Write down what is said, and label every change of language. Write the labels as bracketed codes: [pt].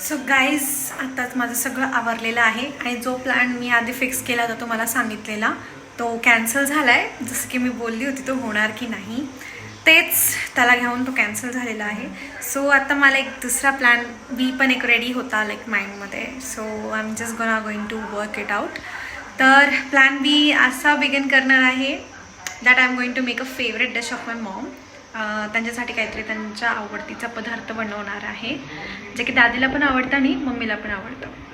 [mr] So guys, आत्ताच माझं सगळं आवरलेलं आहे आणि जो प्लॅन मी आधी फिक्स केला होता तो मला सांगितलेला तो कॅन्सल झाला आहे. जसं की मी बोलली होती तो होणार की नाही तेच त्याला घेऊन तो कॅन्सल झालेला आहे. सो आता मला एक दुसरा प्लॅन बी पण एक रेडी होता like माइंडमध्ये. [en] So I am just going to work it out. [mr] तर प्लॅन बी असा बिगिन करणार आहे [en] That I am going to make a favourite dish of my mom. [mr] त्यांच्यासाठी काहीतरी त्यांच्या आवडतीचा पदार्थ बनवणार आहे, जे की दादीला पण आवडतं आणि मम्मीला पण आवडतं.